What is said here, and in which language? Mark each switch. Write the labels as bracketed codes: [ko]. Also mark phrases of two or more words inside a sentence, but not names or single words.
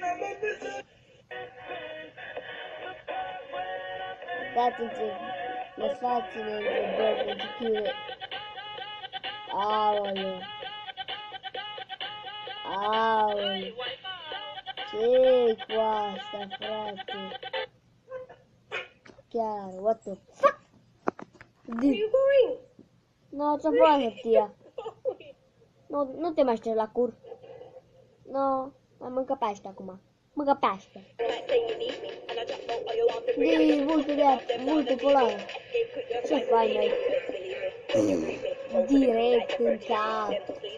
[ro] Lăsați-ne întrebări pentru chire. Aoleu. Aoleu. Ce-i cu asta, frate? Chiar, [en] what the fuck? No, [ro] ți-a furat hârtia. Nu te mai ștergi la cur. No, mai mâncă pește acum. Mâncă pește. De vulpe polară. Ce faci, măi? Direct în cap.